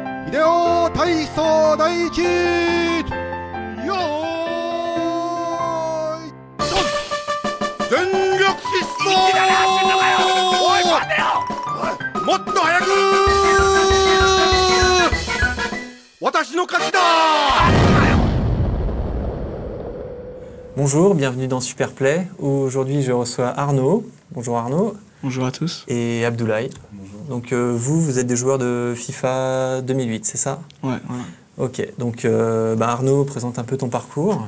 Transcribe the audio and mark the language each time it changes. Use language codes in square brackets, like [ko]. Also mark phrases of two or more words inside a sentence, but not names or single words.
[ja] ビデオ体操第一よーいドン全力疾走もっと早く私の勝ちだ。 [fr] Bonjour, bienvenue dans Superplay. Aujourd'hui, je reçois Arnaud. Bonjour Arnaud. Bonjour à tous. Et Abdoulaye. Bonjour. Donc vous êtes des joueurs de FIFA 2008, c'est ça? Ouais, voilà. Ok, donc Arnaud, présente un peu ton parcours.